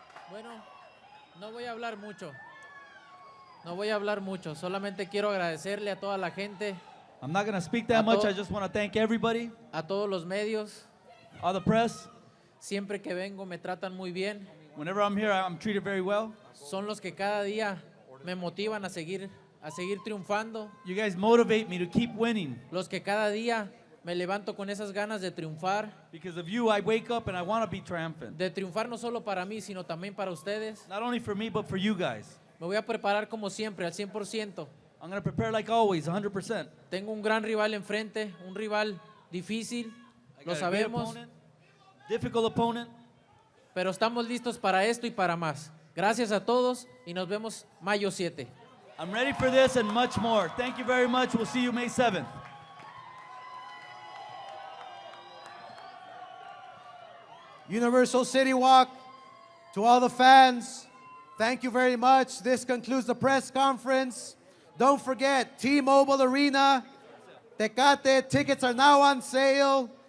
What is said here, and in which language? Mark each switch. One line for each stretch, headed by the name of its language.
Spanish: Bueno, no voy a hablar mucho. No voy a hablar mucho. Solamente quiero agradecerle a toda la gente.
English: I'm not going to speak that much. I just want to thank everybody.
Spanish: A todos los medios.
English: All the press.
Spanish: Siempre que vengo me tratan muy bien.
English: Whenever I'm here, I'm treated very well.
Spanish: Son los que cada día me motivan a seguir triunfando.
English: You guys motivate me to keep winning.
Spanish: Los que cada día me levanto con esas ganas de triunfar.
English: Because of you, I wake up and I want to be triumphant.
Spanish: De triunfar no solo para mí, sino también para ustedes.
English: Not only for me, but for you guys.
Spanish: Me voy a preparar como siempre, al 100%.
English: I'm going to prepare like always, 100%.
Spanish: Tengo un gran rival enfrente, un rival difícil, lo sabemos.
English: Difficult opponent.
Spanish: Pero estamos listos para esto y para más. Gracias a todos y nos vemos mayo 7.
English: I'm ready for this and much more. Thank you very much. We'll see you May 7th. Universal City Walk, to all the fans, thank you very much. This concludes the press conference. Don't forget, T-Mobile Arena, Tecate, tickets are now on sale.